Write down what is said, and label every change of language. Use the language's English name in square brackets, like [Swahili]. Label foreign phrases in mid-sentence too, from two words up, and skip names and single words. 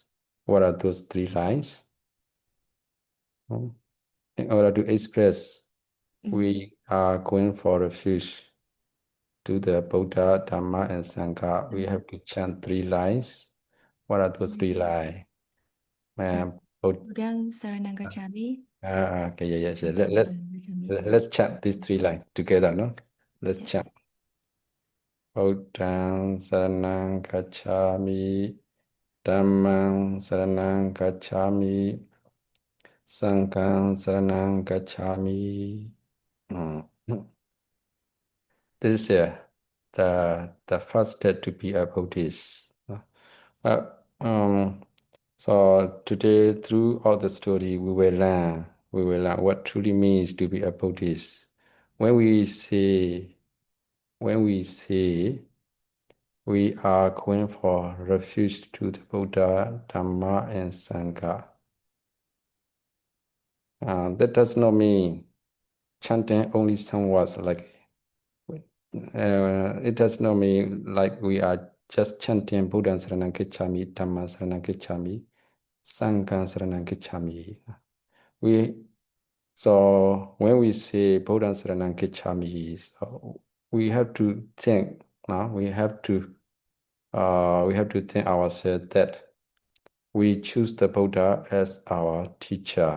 [English] What are those 3 lines? In order to express we are going for refuge to the Buddha, Dhamma, and Sangha, we have to chant 3 lines. What are those 3 lines? [Pali] Buddhang Saranang Gacchami. [English] Okay, yeah. [Pali] Saranang Gacchami. [English] Let's chant these 3 lines together, no? Let's Yes. chant. [Pali] Buddhang Saranang Gacchami, Dhammang Saranang Gacchami, Sanghang Saranang Gacchami. [English] This is the first step to be a Buddhist. So today, throughout the story, we will learn what truly means to be a Buddhist. When we say we are going for refuge to the Buddha, Dhamma, and Sangha, that does not mean chanting only some words like. It does not mean like we are just chanting [Pali] Buddha Saranam Gacchami, Dhamma Saranam Gacchami, Sangha Saranam Gacchami. [English] So when we say [Pali] Buddha Saranam Gacchami, [English] so we have to think. We have to think ourselves that we choose the Buddha as our teacher.